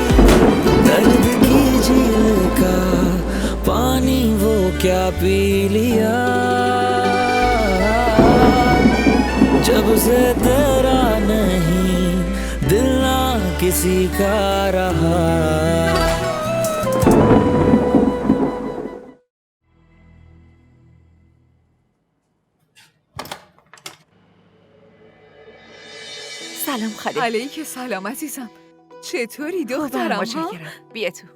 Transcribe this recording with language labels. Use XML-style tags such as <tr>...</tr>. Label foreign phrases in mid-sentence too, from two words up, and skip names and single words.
<hi>दर्द की झील का पानी वो क्या पी लिया, जब से तेरा नहीं दिल ना किसी का रहा।</hi> <fa>سلام خاله. علیک سلام عزیزم. چطوری دخترم؟ متشکرم. بیا تو.</fa>